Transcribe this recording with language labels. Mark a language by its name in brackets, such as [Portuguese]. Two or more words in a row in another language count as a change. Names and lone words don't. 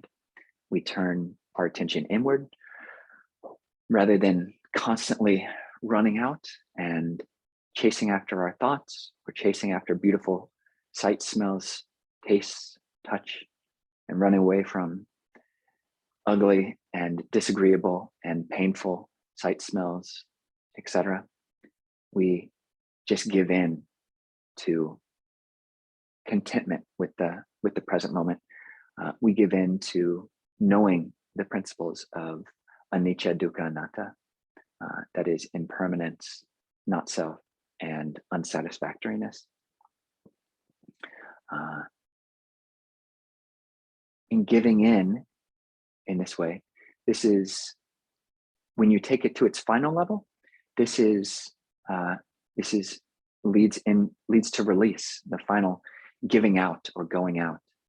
[English] We turn our attention inward rather than constantly running out and chasing after our thoughts or chasing after beautiful sights, smells, tastes, touch, and running away from ugly and disagreeable and painful sight, smells, etc. We just give in to contentment with the present moment. We give in to knowing the principles of [Pali] anicca, dukkha, anatta, [English] that is impermanence, not self, and unsatisfactoriness. In giving in this way, this is, when you take it to its final level, this leads to release, the final giving out or going out.